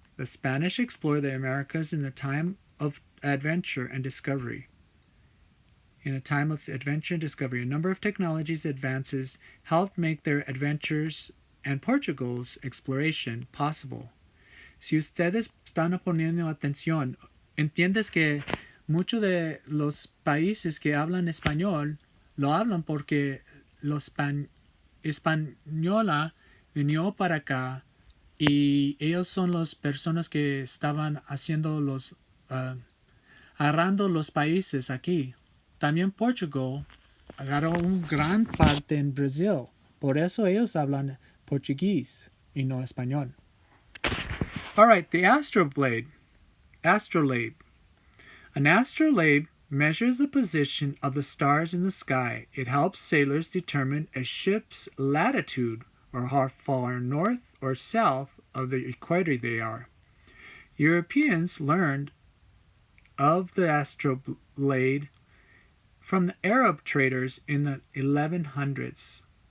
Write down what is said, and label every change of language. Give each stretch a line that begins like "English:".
English: The Spanish explored the Americas in the time of adventure and discovery. In a time of adventure and discovery, a number of technologies advances helped make their adventures and Portugal's exploration possible.
Spanish: Si ustedes están poniendo atención, entiendes que muchos de los países que hablan español lo hablan porque los española vino para acá y ellos son las personas que estaban haciendo agarrando los países aquí. También Portugal agarró un gran parte en Brasil. Por eso ellos hablan portugués y no español.
English: All right, the astrolabe. An astrolabe measures the position of the stars in the sky. It helps sailors determine a ship's latitude, or how far north or south of the equator they are. Europeans learned of the astrolabe from the Arab traders in the 1100s.